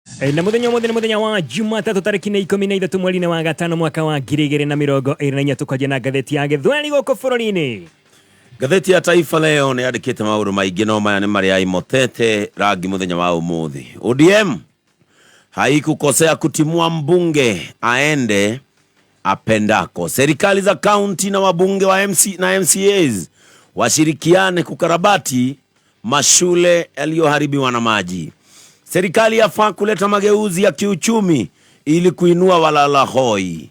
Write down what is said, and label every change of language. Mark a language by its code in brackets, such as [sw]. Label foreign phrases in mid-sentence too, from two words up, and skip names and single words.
[ki] Na muthenya wa Jumatatu tariki 13 mweri wa gatano mwaka wa 2024 tukaje na gatheti ya Githweri goko bururi-ini. Gatheti ya Taifa Leo ni yandikite mauru maingi no maya ni maria imotete rangi muthenya wa umuthi. [sw] ODM haikukosea kutimua mbunge aende apendako. Serikali za kaunti na wabunge wa MCAs washirikiane kukarabati mashule yaliyoharibiwa na maji. Serikali yafaa kuleta mageuzi ya kiuchumi ili kuinua walala hoi.